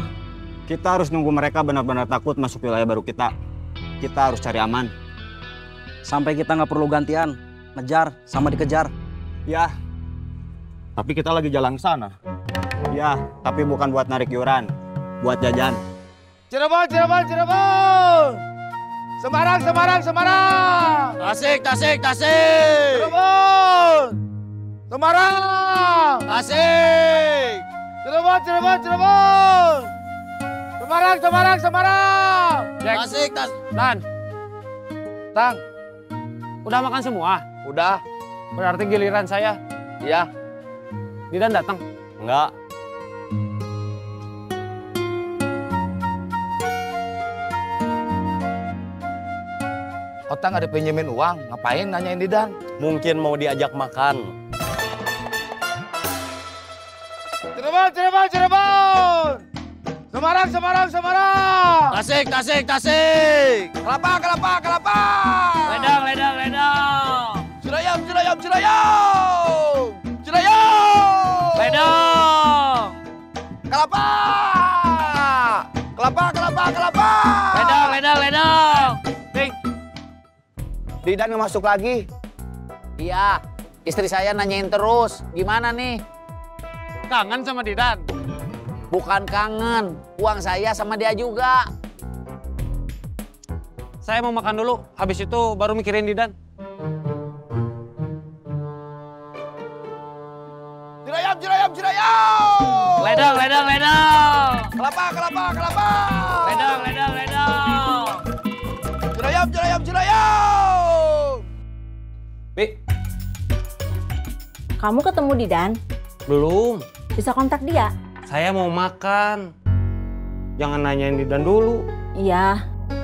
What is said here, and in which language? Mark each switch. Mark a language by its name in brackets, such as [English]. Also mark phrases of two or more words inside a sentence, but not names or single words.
[Indonesian] Kita harus nunggu mereka benar-benar takut masuk wilayah baru kita. Kita harus cari aman. Sampai kita nggak perlu gantian. Ngejar sama dikejar. Ya, Tapi kita lagi jalan ke sana. ya, tapi bukan buat narik iuran. Buat jajan. Cirebon, Cirebon, Cirebon! Semarang, Semarang, Semarang! Tasik, Tasik, Tasik! Cirebon! Semarang! Tasik! Cirebon, Cirebon, Cirebon! Semarang, Semarang, Semarang! Tasik, Tasik! Dan, Tang, udah makan semua? Udah, Berarti giliran saya. iya. Didan datang. Enggak. Otang ada pinjemin uang, ngapain nanyain Didan? Mungkin mau diajak makan. Cirebon, Cirebon, Cirebon! Semarang, Semarang, Semarang! Tasik, Tasik, Tasik! Kelapa, kelapa, kelapa! Ledang, ledang, ledang! Cirayam, Cirayam, Cirayam! Cirayam! Ledang! Kelapa! Kelapa, kelapa, kelapa! Ledang, ledang, ledang! Didan nggak masuk lagi. Iya, istri saya nanyain terus. Gimana nih? Kangen sama Didan? Bukan kangen, uang saya sama dia juga. Saya mau makan dulu, habis itu baru mikirin Didan. Cirayam, Cirayam, Cirayam! Ledang, ledang, ledang! Kelapa, kelapa, kelapa! Ledang, ledang, ledang! Cirayam, Cirayam, Cirayam! Bi, Kamu ketemu Didan? belum. Bisa kontak dia? Saya mau makan. Jangan nanyain Didan dulu. Iya.